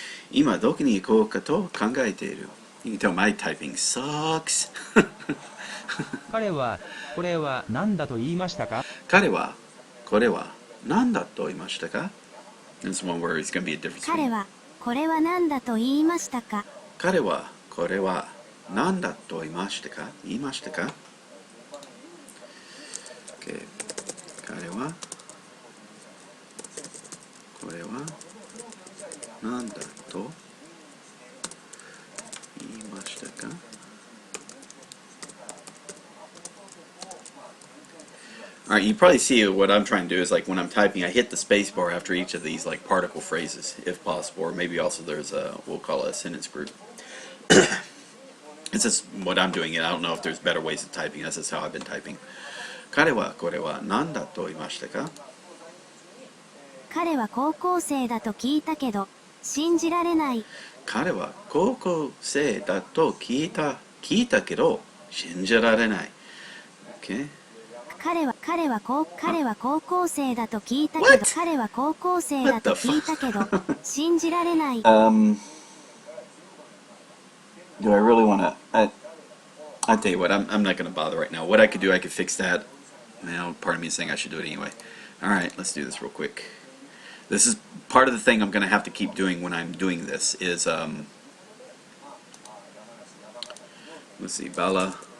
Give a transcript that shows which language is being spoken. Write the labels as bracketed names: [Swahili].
[Japanese] 今どこに行こうかと考えている。 [English] You can tell my typing sucks. [Japanese] 彼は、これは何だと言いましたか？彼はこれは何だと言いましたか？ [English] This one word is going to be a difference. [Japanese] 彼はこれは何だと言いましたか？彼はこれは何だと言いましたか？言いましたか？ [English] Okay. [Japanese] 彼はこれは何だと言いましたか？ [English] Alright, you probably see what I'm trying to do is like when I'm typing, I hit the space bar after each of these like particle phrases, if possible, or maybe also there's a, we'll call it a sentence group. It's just what I'm doing, and I don't know if there's better ways of typing. That's just how I've been typing. [Japanese] 彼はこれは何だと言いましたか？彼は高校生だと聞いたけど、信じられない。彼は高校生だと聞いたけど信じられない。 [English] Okay? [Japanese] 彼は高校生だと聞いたけど、 [English] What? [Japanese] 彼は高校生だと聞いたけど、信じられない。 [English] Do I really want to? I tell you what, I'm not going to bother right now. What I could do, I could fix that. Now, part of me is saying I should do it anyway. All right, let's do this real quick. This is part of the thing I'm going to have to keep doing when I'm doing this is, let's see, Bala.